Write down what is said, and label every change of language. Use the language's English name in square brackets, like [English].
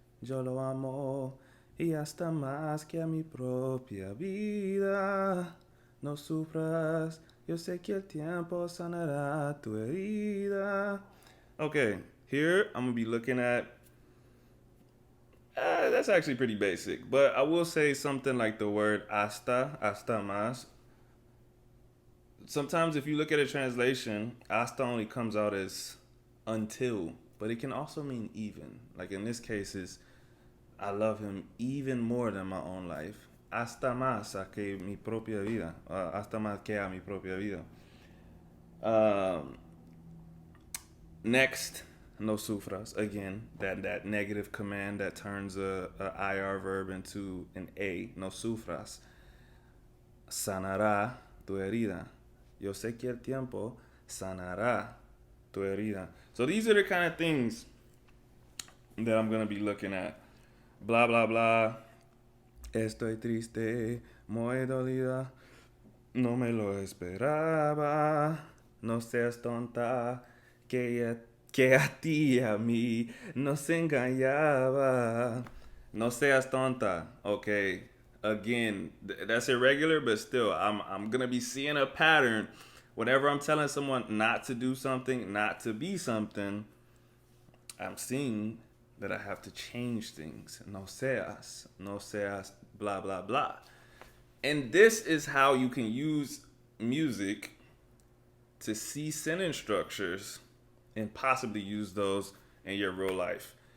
[Spanish] Yo lo amo y hasta más que a mi propia vida. No sufras, yo sé que el tiempo sanará tu herida. [English] Okay, here I'm going to be looking at that's actually pretty basic, but I will say something like the word [Spanish] hasta más. [English] Sometimes if you look at a translation, hasta only comes out as until, but it can also mean even. Like in this case is, I love him even more than my own life. [Spanish] Hasta más que mi propia vida. Hasta más que a mi propia vida. [English] Next, [Spanish] no sufras. [English] Again, that negative command that turns a IR verb into an A. [Spanish] No sufras. Sanará tu herida. Yo sé que el tiempo sanará tu herida. [English] So these are the kind of things that I'm going to be looking at. Blah, blah, blah. [Spanish] Estoy triste, muy dolida. No me lo esperaba. No seas tonta, que a ti y a mí nos engañaba. No seas tonta. Okay. [English] Again, that's irregular, but still, I'm gonna be seeing a pattern. Whenever I'm telling someone not to do something, not to be something, I'm seeing that I have to change things. [Spanish] No seas, [English] blah, blah, blah. And this is how you can use music to see sentence structures and possibly use those in your real life.